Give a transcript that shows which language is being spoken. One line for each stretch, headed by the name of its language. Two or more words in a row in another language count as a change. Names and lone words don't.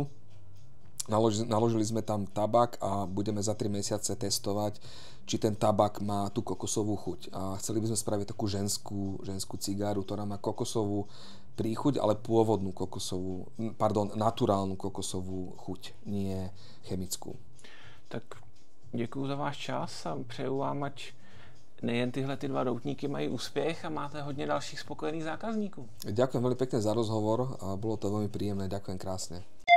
Slovak: Naložili sme tam tabak a budeme za 3 mesiace testovať, či ten tabak má tú kokosovú chuť. A chceli by sme spraviť takú ženskú cigáru, ktorá má kokosovú príchuť, ale pôvodnú naturálnu kokosovú chuť, nie chemickú.
Czech: Tak děkuju za váš čas a přeju vám, ať nejen tyhle dva doutníky mají úspěch a máte hodně dalších spokojených zákazníků.
Slovak: Ďakujem veľmi pekne za rozhovor a bolo to veľmi príjemné. Ďakujem krásne.